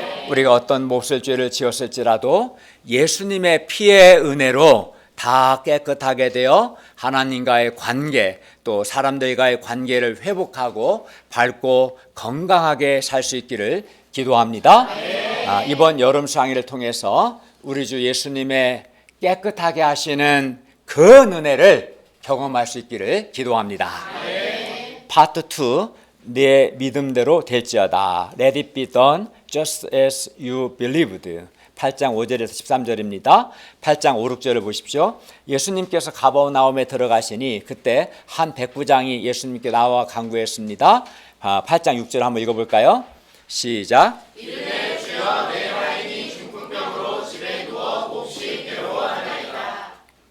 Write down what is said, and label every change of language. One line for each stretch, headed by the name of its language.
Korean: 우리가 어떤 몹쓸 죄를 지었을지라도 예수님의 피의 은혜로 다 깨끗하게 되어 하나님과의 관계, 또 사람들과의 관계를 회복하고 밝고 건강하게 살 수 있기를 기도합니다. 이번 여름 수양일을 통해서 우리 주 예수님의 깨끗하게 하시는 그 은혜를 경험할 수 있기를 기도합니다. 파트 2, 내 믿음대로 될지어다.
English: Let it be done just as you believed.
Korean: 8장 5절에서 13절입니다. 8장 5, 6절을 보십시오. 예수님께서 가버나움에 들어가시니 그때 한 백부장이 예수님께 나와 간구했습니다. 8장 6절 한번 읽어볼까요? 시작. 이름에 주여 내 하인이 중풍병으로 집에 누워 몹시 괴로워하나이다.